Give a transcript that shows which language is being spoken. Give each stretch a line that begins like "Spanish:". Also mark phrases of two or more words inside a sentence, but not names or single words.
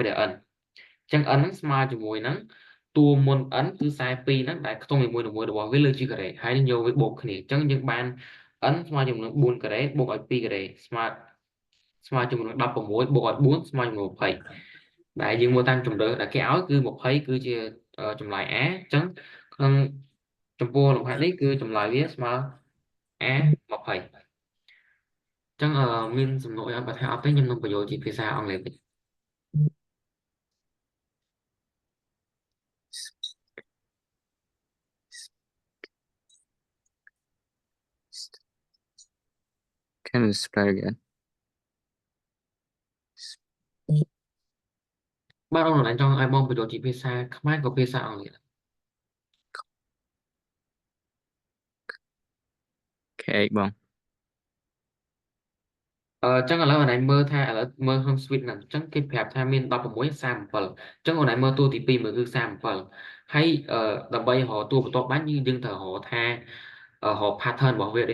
Khmer: ដែល n អញ្ចឹង n ហ្នឹងស្មើជាមួយនឹងតួមុន n គឺ42ហ្នឹងដែលខ្ទង់នីមួយៗរបស់វាលើជាការ៉េហើយយើងយកវាបូកគ្នាអញ្ចឹងយើងបាន n ស្មើជាមួយនឹង4ការ៉េបូកឲ្យ2ការ៉េស្មើជាមួយនឹង16បូកឲ្យ4ស្មើជាមួយនឹង20ដែលយើងមើលតាមជម្រើសដែលគេឲ្យគឺ20គឺជាចម្លើយ A អញ្ចឹងក្នុងចំពោះលំហាត់នេះគឺចម្លើយវាស្មើ A 20អញ្ចឹងមានសំណួរអីបើថាអត់ទេខ្ញុំនឹងបញ្ចូលជាភាសាអង់គ្លេសវិញ
English: can you spell again
Khmer: បាទបងចង់ឲ្យបងបញ្ចូលជាភាសាខ្មែរក៏ភាសាអង់គ្លេស ខេបង ចឹងឥឡូវអនឡាញមើលថាឥឡូវមើលក្នុង switch ហ្នឹងអញ្ចឹងគេប្រាប់ថាមាន16 37អញ្ចឹងអនឡាញមើលតួទី2មើលគឺ37ហើយដើម្បីរកតួបន្ទាប់បានយើងត្រូវរកថារក pattern របស់វា